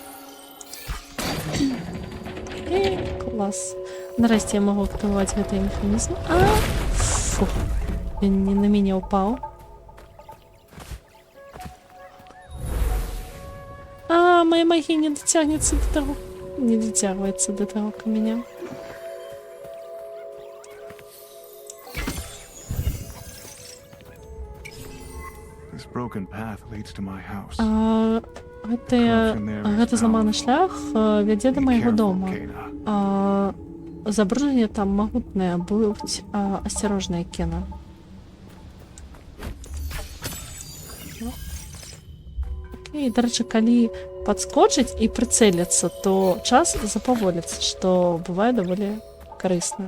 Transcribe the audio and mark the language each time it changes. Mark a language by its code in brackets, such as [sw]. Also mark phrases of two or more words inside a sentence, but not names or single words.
[uk] Клас. Нарешті я можу активувати цей механізм. Фух, він не на мене упав. [ru] Моя магия не дотягнется до того. Не дотягивается до того камня. [en] This broken path leads to my house. [be] Гэта зламаны шлях вядзе да майго дома. Забруджанне там магутнае, будзь асцярожная, Кена. І, дарэчы, калі падскочыць і прыцэліцца, то час запаволіцца, што бывае даволі карысна.